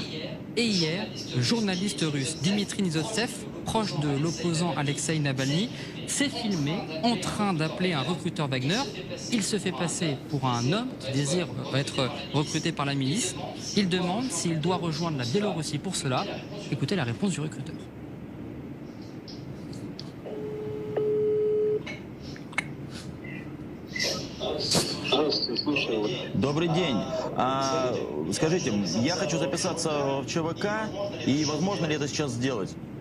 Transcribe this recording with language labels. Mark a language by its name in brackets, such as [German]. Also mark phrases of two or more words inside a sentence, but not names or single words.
[French] Et hier, le journaliste russe Dimitri Nizotsev, proche de l'opposant Alexei Navalny, s'est filmé en train d'appeler un recruteur Wagner. Il se fait passer pour un homme qui désire être recruté par la milice. Il demande s'il doit rejoindre la Biélorussie pour cela. Écoutez la réponse du recruteur. [Russian] Добрый день. Скажите, я хочу записаться в ЧВК, и возможно ли это сейчас сделать?